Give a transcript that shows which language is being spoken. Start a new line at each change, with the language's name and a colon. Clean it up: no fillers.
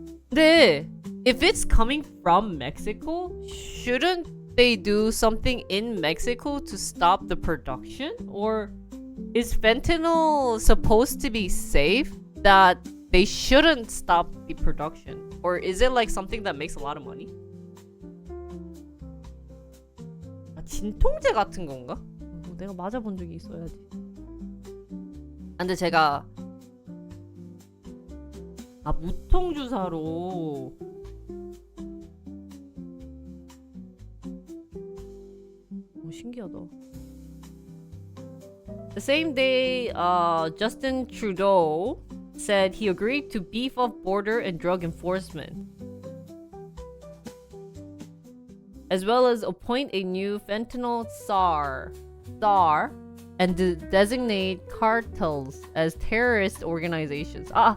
Korean: 근데
English: if it's coming from Mexico, shouldn't they do something in Mexico to stop the production? Or is fentanyl supposed to be safe that they shouldn't stop the production? Or is it like something that makes a lot of money?
Korean: 진통제 같은 건가? 내가 맞아본 적이 있어야지. 근데 제가 무통주사로 신기하다.
English: The same day, Justin Trudeau said he agreed to beef up border and drug enforcement, as well as appoint a new fentanyl czar, and designate cartels as terrorist organizations.